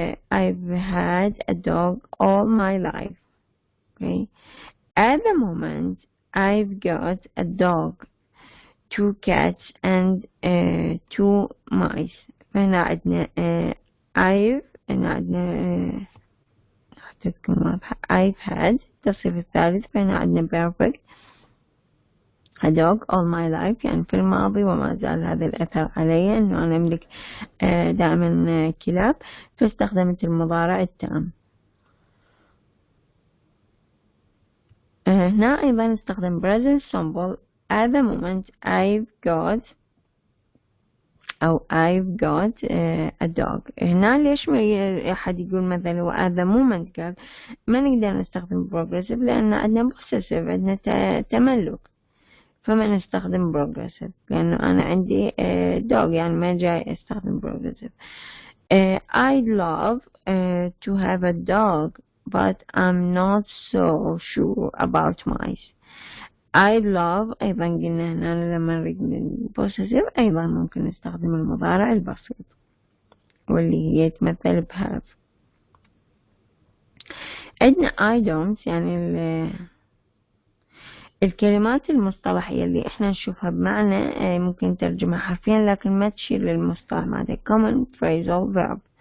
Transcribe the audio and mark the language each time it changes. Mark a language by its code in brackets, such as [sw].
[en] I've had a dog all my life. Okay. At the moment I've got a dog, 2 cats and 2 mice. [ar] فهنا عندنا I've هنا عندنا [en] I've had [ar] التصريف الثالث. فهنا عندنا perfect [en] a dog all my life [ar] يعني في الماضي وما زال هذا الأثر علي أنه أنا أملك دائما كلاب، فاستخدمت المضارع التام. هنا أيضا استخدم present simple. [en] At the moment I've got a dog. [ar] هنا ليش ما أحد يقول مثلا [en] at the moment [ar] قال ما نقدر نستخدم progressive لأن عندنا possessive، عندنا تملك، فما نستخدم progressive لأنه أنا عندي dog يعني ما جاي أستخدم progressive. [en] I'd love to have a dog but I'm not so sure about mice. [ar] I love أيضا قلنا هنا لما نريد possessive أيضا ممكن نستخدم المضارع البسيط واللي هي يتمثل ب have. عندنا I don't يعني الكلمات المصطلحية اللي احنا نشوفها بمعنى ممكن نترجمها حرفيا لكن ما تشير للمصطلح معناتها [en] common phrasal verb.